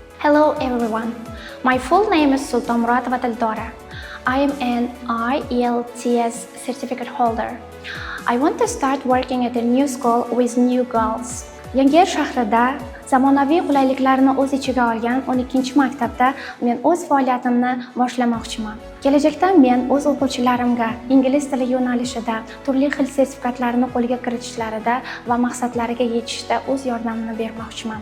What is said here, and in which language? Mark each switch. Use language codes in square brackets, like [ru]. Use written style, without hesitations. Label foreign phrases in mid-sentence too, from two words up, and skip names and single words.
[en] Hello everyone. My full name is Sultan Muratova Dildora. I am an IELTS certificate holder. I want to start working at a new school with new goals. [uz] Yangiyer shahrida zamonaviy qulayliklarni o'z ichiga olgan 12 maktabda men o'z faoliyatimni boshlamoqchiman. Kelajakda men o'z o'quvchilarimga ingliz tili yo'nalishida turli xil sertifikatlarni qo'lga kiritishlarida va maqsadlariga yetishda o'z yordamimni bermoqchiman.